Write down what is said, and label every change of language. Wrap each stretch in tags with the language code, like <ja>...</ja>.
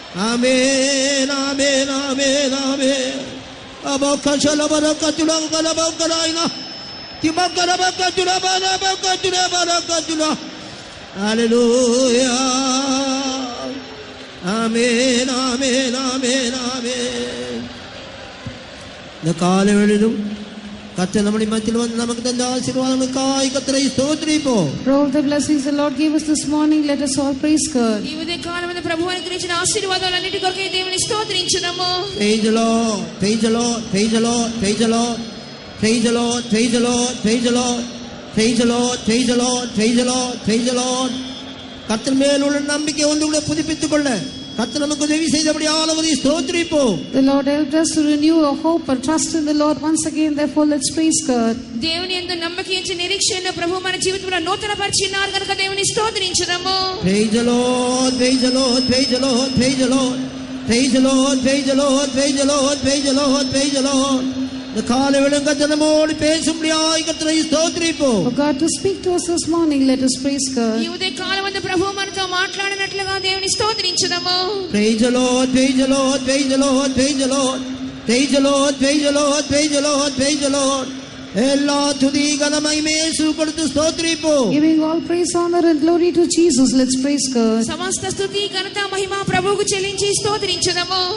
<en>Amen, amen, amen, amen. Abakashala barakatula barakatula. Hallelujah. Amen, amen, amen, amen.</en> <ta>இந்த காலைவெளியிலும் கர்த்தர் நம்முடைய மத்தியில் வந்து நமக்கு தந்த ஆசீர்வாதங்களுக்காய் கர்த்தரை ஸ்தோத்திரிப்போம்.</ta> <en>For all the blessings the Lord gave us this morning, let us all praise God.</en> <te>ఈ ఉదయ కాలమందు ప్రభువు అనుగ్రహించిన ఆశీర్వాదాలన్నిటి కొరకై దేవుని స్తోత్రించుదాము.</te> <en>Praise the Lord, praise the Lord, praise the Lord, praise the Lord. Praise the Lord, praise the Lord, praise the Lord, praise the Lord, praise the Lord, praise the Lord, praise the Lord.</en> <ta>கர்த்தர் மேல் உள்ள நம்பிக்கை ஒன்று புதுப்பித்துக் கொள்ள கர்த்தர் நமக்கு உதவி செய்தபடியால் அவரை ஸ்தோத்திரிப்போம்.</ta> <en>The Lord helped us to renew our hope and trust in the Lord once again. Therefore, let's praise God.</en> <te>దేవుని యందు నమ్మకించే నిరీక్షణ ప్రభు మన జీవితంలో నూతన పరిచినారు కనుక దేవుని స్తోత్రించుదాము.</te> <en>Praise the Lord, praise the Lord, praise the Lord, praise the Lord, praise the Lord, praise the Lord, praise the Lord, praise the Lord, praise the Lord.</en> <ta>இந்த காலை விளங்க ஜனமோடு பேசும்படியாய் கர்த்தரை ஸ்தோத்திரிப்போம்.</ta> <en>For God to speak to us this morning, let us praise God.</en> <te>ఈ ఉదయ కాలమందు ప్రభు మనతో మాట్లాడినట్లుగా దేవుని స్తోత్రించుదాము.</te> <en>Praise the Lord, praise the Lord, praise the Lord, praise the Lord, praise the Lord, praise the Lord, praise the Lord, praise the Lord.</en> <ta>எல்லா துதி கன மகிமை இயேசுவுக்கு கொடுத்து ஸ்தோத்திரிப்போம்.</ta> <en>Giving all praise, honor and glory to Jesus, let's praise God.</en> <te>సమస్త స్తుతి ఘనత మహిమ ప్రభువుకు చెల్లించి స్తోత్రించుదాము.</te>